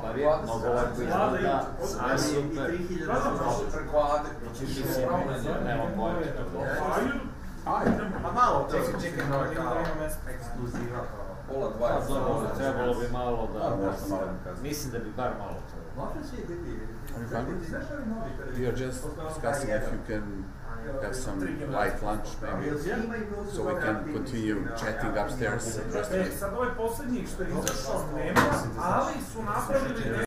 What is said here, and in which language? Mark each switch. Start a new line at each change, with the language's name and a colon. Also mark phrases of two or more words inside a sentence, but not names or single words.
Serbian: dobar je, mnogo lepo izgleda, sve super, preko Ade. mislim, nema pojma. Ma malo, čekaj, ekskluziva. Pola Pa 20. dobro, trebalo bi malo da, možda malo kasnije. mislim da bi bar malo to. Može će biti...
English: Are you hungry?
Serbian: Znaš ovi novi
English: We are just discussing if you can have some light lunch maybe, so we can continue chatting upstairs.
Serbian: Sad ovaj posljednji što je izašao nema, ali su napravili